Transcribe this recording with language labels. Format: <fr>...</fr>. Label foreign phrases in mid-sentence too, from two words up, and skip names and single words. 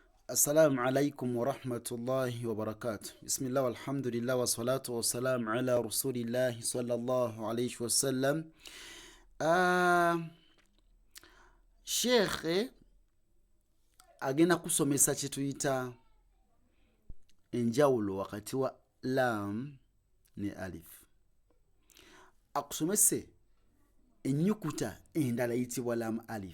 <ar>السلام عليكم ورحمة الله وبركاته. بسم الله والحمد لله والصلاة والسلام على رسول الله صلى الله عليه وسلم.</ar> <lg>Sheikh agenda kusomesa kye tuyita enjawulo wakati wa lam ne alif. Akusomese ennyukuta endala eyitibwa lam alif.</lg>